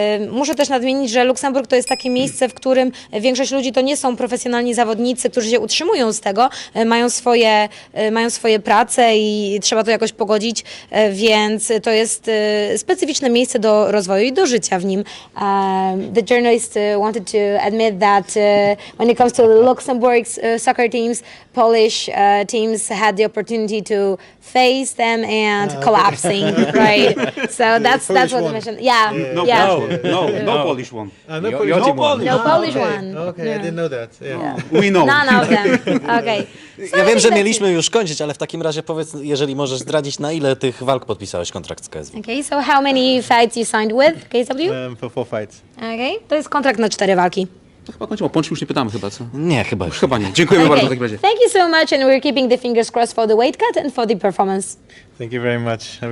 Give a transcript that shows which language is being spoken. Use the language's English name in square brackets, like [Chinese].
[Polish] Muszę też nadmienić, że Luksemburg to jest takie miejsce, w którym większość ludzi to nie są profesjonalni zawodnicy, którzy się utrzymują z tego, mają swoje prace i trzeba to jakoś pogodzić, więc to jest specyficzne miejsce do rozwoju i do życia w nim. [English] The journalist wanted to admit that when it comes to Luxembourg's soccer teams, Polish teams had the opportunity to face them and collapsing, right? So that's what I mentioned. Yeah, No Polish one. No Polish one. Okay, I didn't know that. Yeah. We know. None of them. Okay. So [Polish] Ja wiem, że [English] that's [Polish] mieliśmy już kończyć, ale w takim razie powiedz, jeżeli możesz zdradzić, na ile tych walk podpisałeś kontrakt z KSW? [English] Okay, so how many fights you signed with KSW? For 4 fights. [Polish] Okay, to jest kontrakt na 4 walki. Chyba kończyło. Pączki już nie pytamy chyba, co? Nie, chyba już. Chyba nie. Dziękujemy bardzo w takim razie. [English] Thank you so much, and we're keeping the fingers crossed for the weight cut and for the performance. Thank you very much. Have a